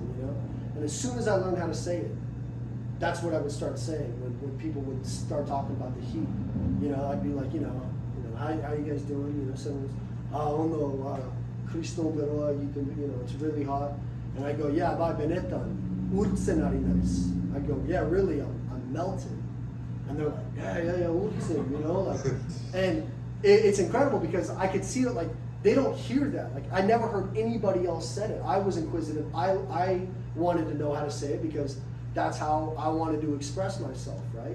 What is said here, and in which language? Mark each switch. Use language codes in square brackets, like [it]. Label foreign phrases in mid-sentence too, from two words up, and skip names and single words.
[en] You know. And as soon as I learned how to say it, that's what I would start saying when people would start talking about the heat. You know, I'd be like, you know, how you guys doing? You know, someone's, oh no, [eu] Cristo Beroa, [en] you know, it's really hot. And I go, yeah, [eu] ba benetan, urtsenarinas. [en] I go, yeah, really, I'm melting. And they're like, yeah, urtsen, you know, like, and it's incredible because I could see it, like, they don't hear that. Like, I never heard anybody else said it. I was inquisitive. I wanted to know how to say it because that's how I wanted to express myself, right?